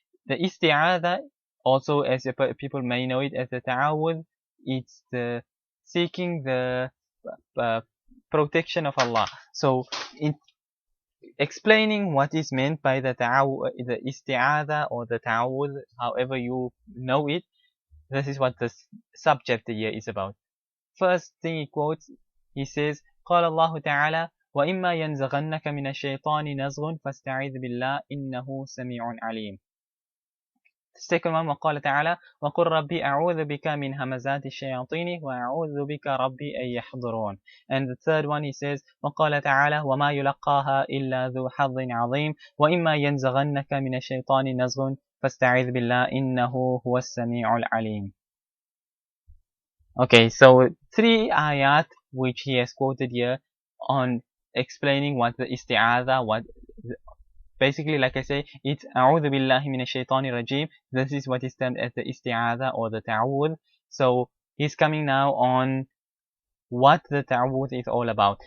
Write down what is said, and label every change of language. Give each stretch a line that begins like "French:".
English: The Isti'adha, also as people may know it as the ta'awudh, it's the seeking the protection of Allah. So in explaining what is meant by the Isti'adha or the ta'awudh, however you know it, this is what the subchapter here is about. First thing he quotes, he says,
Arabic: قال الله تعالى وإما ينزغنك من الشيطان نزغ فاستعذ بالله إنه سميع عليم.
English: The second one,
Arabic: وقال تعالى وقل ربي أعوذ بك من همزات الشياطين وأعوذ بك ربي أن يحضرون.
English: And the third one he says
Arabic: وقال تعالى وما يلقاها إلا ذو حظ عظيم وإما ينزغنك من الشيطان نزغ فاستعذ بالله إنه هو السميع العليم.
English: Okay, so 3 ayat which he has quoted here on explaining what the isti'adha, what basically, like I say, it's
Arabic: a'udhu billahi minash shaitani rajim.
English: This is what is termed as the isti'adha or the ta'awudh. So he's coming now on what the ta'awudh is all about.